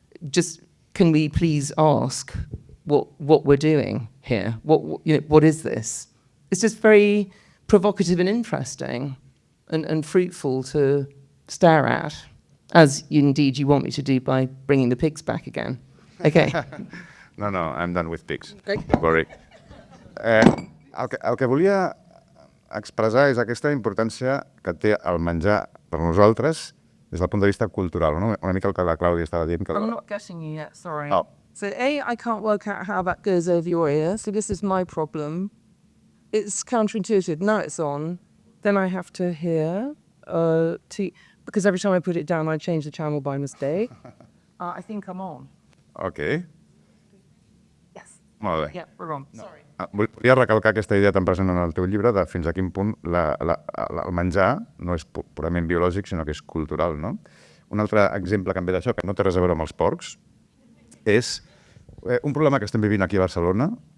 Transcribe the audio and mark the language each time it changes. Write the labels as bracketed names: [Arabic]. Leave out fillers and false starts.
[English] Just can we please ask what we're doing here? What is this? It's just very provocative and interesting and fruitful to stare at, as indeed you want me to do by bringing the pigs back again. Okay. No, I'm done with pigs. Okay. Don't worry. [Catalan] El que volia expressar és aquesta importància que té el menjar per nosaltres des del punt de vista cultural, no? Una mica el que la Clàudia estava dient. [English] I'm not getting you yet, sorry. Oh. So I can't work out how that goes over your ear, so this is my problem. It's counterintuitive. Now it's on, then I have to hear, because every time I put it down, I change the channel by mistake. I think I'm on. Okay. Yes. [Catalan] Molt bé. [English] Yeah, we're on. Sorry. [Catalan] Volia recalcar aquesta idea tan present en el teu llibre de fins a quin punt el menjar no és purament biològic, sinó que és cultural, no? Un altre exemple que em ve d'això, que no té res a veure amb els porcs, és un problema que estem vivint aquí a Barcelona.